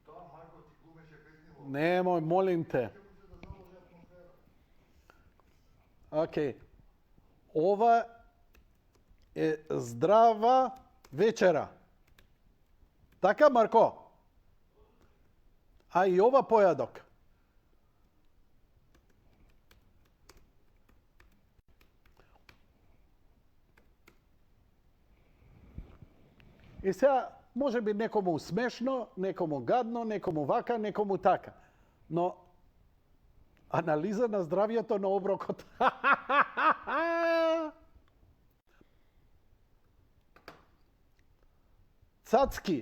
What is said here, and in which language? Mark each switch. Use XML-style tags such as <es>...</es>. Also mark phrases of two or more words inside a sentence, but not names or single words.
<mk>Немој,</mk> <sr>молим те.</sr> <mk>Океј. Ова е здрава вечера. Така, Марко? A i ova pojadok. I сега, може би некому смешно, некому гадно, некому вака, некому така. Но анализа на здравието на оброкот. Цацки.</mk>